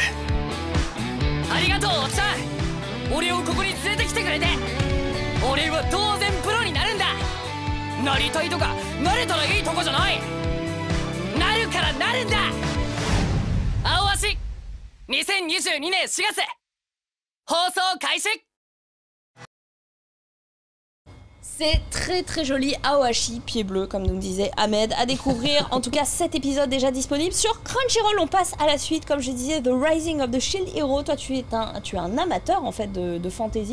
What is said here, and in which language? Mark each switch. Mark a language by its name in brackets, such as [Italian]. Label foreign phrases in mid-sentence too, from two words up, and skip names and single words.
[Japanese] ありがとうおっちゃん、俺をここに連れてきてくれて。俺は当然プロになるんだ。なりたいとかなれたらいいとこじゃない。なるからなるんだ。青足2022年4月放送開始。 [French] C'est très très joli, Aoashi, pied bleu, comme nous disait Ahmed, à découvrir. En tout cas, 7 épisodes déjà disponibles sur Crunchyroll. On passe à la suite, comme je disais, The Rising of the Shield Hero. Toi, tu es un amateur en fait de fantasy.